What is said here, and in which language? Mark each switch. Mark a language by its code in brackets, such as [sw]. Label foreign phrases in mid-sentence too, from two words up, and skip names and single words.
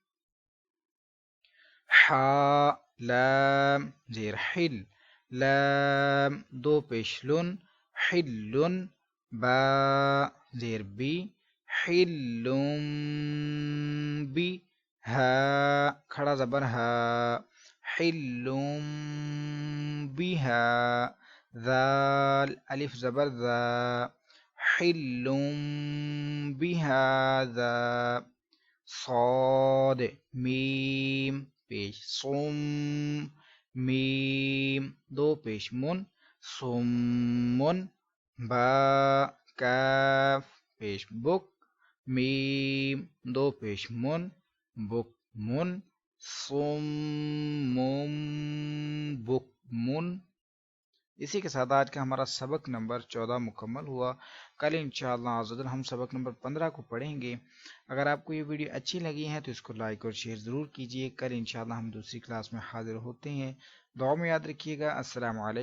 [ur] حا لام زیر حل لام دو پیشلن حلن با زیر بی حلن بی ہا کھڑا زبر ہا، حلم بها، ذال الف زبر ذا، حلم بهذا، صاد میم پیش صم، میم دو پیش من، صمن، با کاف پیش بک، میم دو پیش من، بک من، صم بک من۔ اسی کے ساتھ آج کا ہمارا سبق نمبر 14 مکمل ہوا۔ کل انشاءاللہ عز و جل ہم سبق نمبر 15 کو پڑھیں گے۔ اگر آپ کو یہ ویڈیو اچھی لگی ہے تو اس کو لائک اور شیئر ضرور کیجیے۔ کل انشاءاللہ ہم دوسری کلاس میں حاضر ہوتے ہیں۔ دعا میں یاد رکھیے گا۔